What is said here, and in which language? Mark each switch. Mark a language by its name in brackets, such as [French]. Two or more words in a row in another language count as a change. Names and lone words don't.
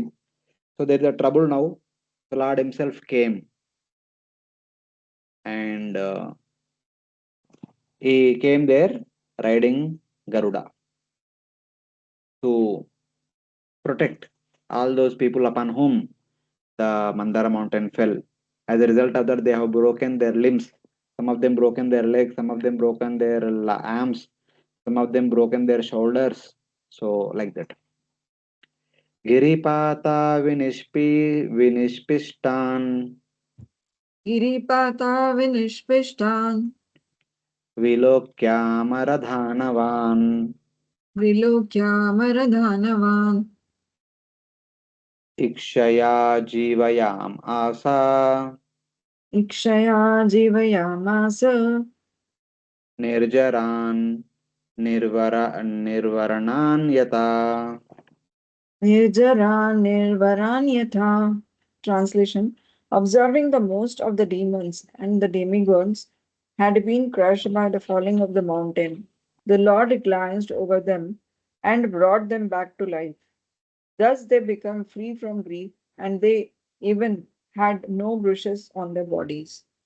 [English] So there is a trouble now. The Lord himself came and he came there riding Garuda to protect all those people upon whom the Mandara mountain fell. As a result of that, they have broken their limbs. Some of them broken their legs, some of them broken their arms, some of them broken their shoulders. So like that. [Sanskrit] Giripata Vinishpistan Giripata vinishpishtan Vilokyamaradhanavan Vilokyaamaradhanavan Ikshaya Jivayam Asa Ikshaya jivayamasa Nirjaran Nirvaranan Yata. Nirjara nirvaranyatha. [English] Translation. Observing the most of the demons and the demigods had been crushed by the falling of the mountain, the Lord glanced over them and brought them back to life. Thus they became free from grief, and they even had no bruises on their bodies.